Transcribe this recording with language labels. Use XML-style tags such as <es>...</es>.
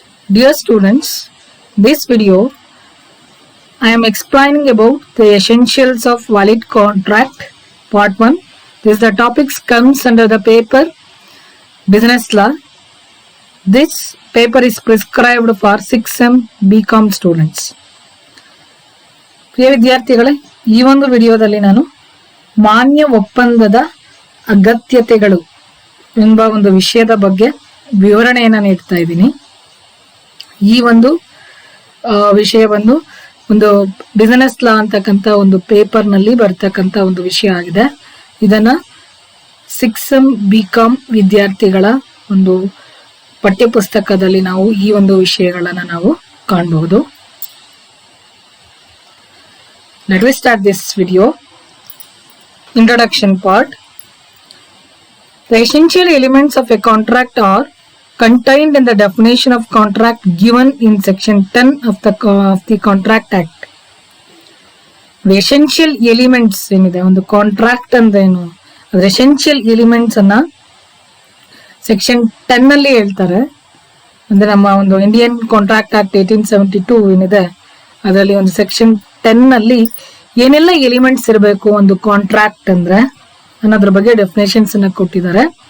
<en>Dear students, this video I am explaining about the essentials of valid contract, part 1. The topics comes under the paper Business Law. This paper is prescribed for 6M BCom students.</en> <kn>ಪ್ರಿಯ ವಿದ್ಯಾರ್ಥಿಗಳೇ, ಈ ಒಂದು ವಿಡಿಯೋದಲ್ಲಿ ನಾನು ಮಾನ್ಯ ಒಪ್ಪಂದದ ಅಗತ್ಯತೆಗಳು ಎಂಬ ಒಂದು ವಿಷಯದ ಬಗ್ಗೆ ವಿವರಣೆಯನ್ನು ನೀಡ್ತಾ ಇದ್ದೀನಿ. ಈ ಒಂದು ವಿಷಯ ಒಂದು ಬಿಸಿನೆಸ್ ಲಾ ಅಂತಕ್ಕಂಥ ಒಂದು ಪೇಪರ್ ನಲ್ಲಿ ಬರ್ತಕ್ಕಂಥ ಒಂದು ವಿಷಯ ಆಗಿದೆ. ಇದನ್ನ 6M BCom ವಿದ್ಯಾರ್ಥಿಗಳ ಒಂದು ಪಠ್ಯ ಪುಸ್ತಕದಲ್ಲಿ ನಾವು ಈ ಒಂದು ವಿಷಯಗಳನ್ನು ನಾವು ಕಾಣಬಹುದು.</kn> <en>Let us start this video. Introduction part. The essential elements of a contract are contained in the definition of contract given in section 10 of the Contract Act. The essential elements</en> <kn>ಏನಿದೆ ಒಂದು ಕಾಂಟ್ರಾಕ್ಟ್ ಅಂದ್ರೇನು, ಅದರ essential elements ಅನ್ನ section 10 ಅಲ್ಲಿ ಹೇಳ್ತಾರೆ. ಅಂದ್ರೆ ನಮ್ಮ ಒಂದು ಇಂಡಿಯನ್ ಕಾಂಟ್ರಾಕ್ಟ್ ಆಕ್ಟ್ 1872 ಏನಿದೆ ಅದರಲ್ಲಿ ಒಂದು ಸೆಕ್ಷನ್ 10 ನಲ್ಲಿ ಏನೆಲ್ಲ ಎಲಿಮೆಂಟ್ಸ್ ಇರಬೇಕು ಒಂದು ಕಾಂಟ್ರಾಕ್ಟ್ ಅಂದ್ರೆ ಅನ್ನೋದ್ರ ಬಗ್ಗೆ ಡೆಫಿನೇಷನ್ಸ್ ಅನ್ನ ಕೊಟ್ಟಿದ್ದಾರೆ.</kn>